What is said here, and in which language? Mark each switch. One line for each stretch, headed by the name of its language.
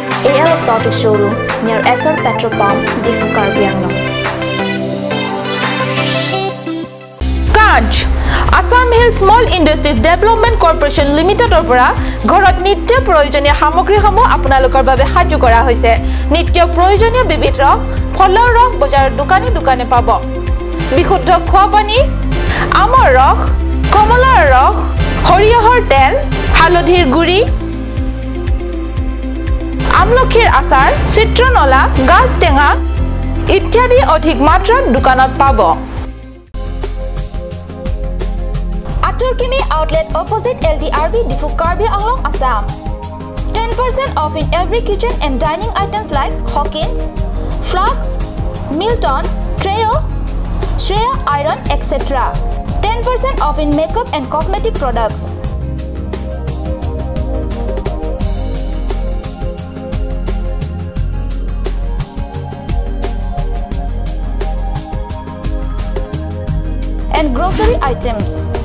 English: AL Exotic Showroom near SR Petrol Pump, Diffu, Karbi Anglong.
Assamese: Kanch Assamese Small Industries Development Corporation Limited opera ঘৰত নিত্য প্ৰয়োজনীয় সামগ্ৰীসমূহ আপোনালোকৰ বাবে সাজু কৰা হৈছে নিত্য প্ৰয়োজনীয় বিবিধ ৰস ফলৰ ৰস বজাৰৰ দোকানে পাব বিশুদ্ধ খোৱা পানী আমৰ ৰস কমলাৰ ৰস সৰিয়হৰ তেল হালধিৰ গুড়ি আমলখিৰ আচাৰ চিত্ৰনলা গাজ টেঙা ইত্যাদি অধিক মাত্ৰাত দোকানত পাব
English: Aturkimi outlet opposite LDRB Diffu Karbi Anglong Assam 10% off in every kitchen and dining items like Hawkins, Flax, Milton, Treo, Shreya Iron etc. 10% off in makeup and cosmetic products and grocery items.